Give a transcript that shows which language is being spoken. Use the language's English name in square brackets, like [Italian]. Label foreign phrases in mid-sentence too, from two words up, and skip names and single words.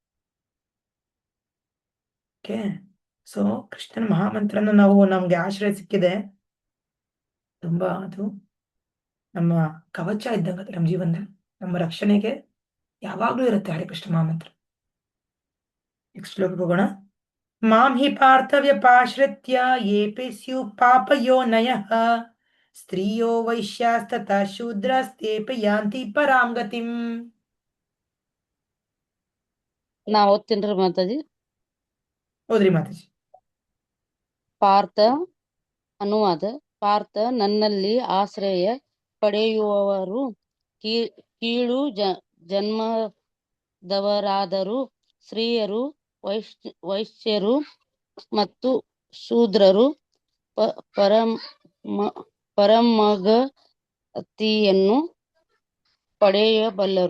[English] okay, so [Kannada] ಕೃಷ್ಣನ ಮಹಾಮಂತ್ರನ ನಮ್ಗೆ ಆಶ್ರಯ ಸಿಕ್ಕಿದೆ. ತುಂಬಾ ಅದು ನಮ್ಮ ಕವಚ ಇದ್ದಂಗೆ ಅದು ನಮ್ಮ ಜೀವನದಲ್ಲಿ, ನಮ್ಮ ರಕ್ಷಣೆಗೆ ಯಾವಾಗ್ಲೂ ಇರುತ್ತೆ ಹರೇ ಕೃಷ್ಣ ಮಹಾಮಂತ್ರ. ನೆಕ್ಸ್ಟ್ ಶ್ಲೋಕಕ್ಕೆ ಹೋಗೋಣ. [Sanskrit] ಮಾಂ ಹಿ ಪಾರ್ಥವ್ಯಪಾಶ್ರಿತ್ಯ ಯೇಪಿ ಸ್ಯು ಪಾಪಯೋನಯಃ ಸ್ತ್ರೀಯೋ ವೈಶ್ಯಾಸ್ತಥಾ ಶೂದ್ರಸ್ತೇಪಿ ಯಾಂತಿ ಪರಾಂ ಗತಿಂ. [Kannada] ನಾ ಓದ್ತೀನ್ರಿ ಮಾತಾಜಿ. ಹೌದ್ರಿ ಮಾತಾಜಿ. ಪಾರ್ಥ ಅನುವಾದ. ಪಾರ್ಥ, ನನ್ನಲ್ಲಿ ಆಶ್ರಯ ಪಡೆಯುವವರು ಕೀಳು ಜನ್ಮದವರಾದರೂ ಸ್ತ್ರೀಯರು, ವೈಶ್ಯರು ಮತ್ತು ಶೂದ್ರರು ಪರಮಗತಿಯನ್ನು ಪಡೆಯಬಲ್ಲರು.